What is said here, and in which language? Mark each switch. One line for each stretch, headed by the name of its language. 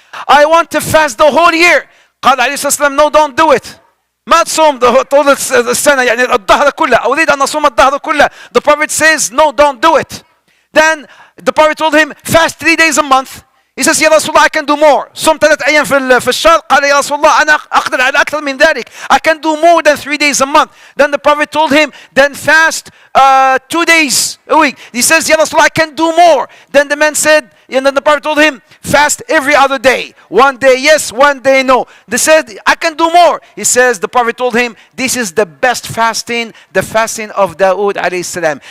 English: I want to fast the whole year.
Arabic: قال عليه الصلاة والسلام,
English: no, don't do it.
Arabic: ما تصوم طول السنة يعني الظهر كله. أريد أن أصوم الظهر كله.
English: The Prophet says, no, don't do it. Then the Prophet told him, fast 3 days a month. He says,
Arabic: يا رسول الله,
English: I can do more.
Arabic: صوم 3 أيام في الشهر. قال يا رسول الله, أنا أقدر على أكثر من ذلك.
English: I can do more than 3 days a month. Then the Prophet told him, then fast 2 days a week. He says,
Arabic: يا رسول الله,
English: I can do more. Then the man said, and then the Prophet told him, fast every other day. 1 day yes, 1 day no. They said, I can do more. He says, the Prophet told him, this is the best fasting, the fasting of Dawood alayhi salam.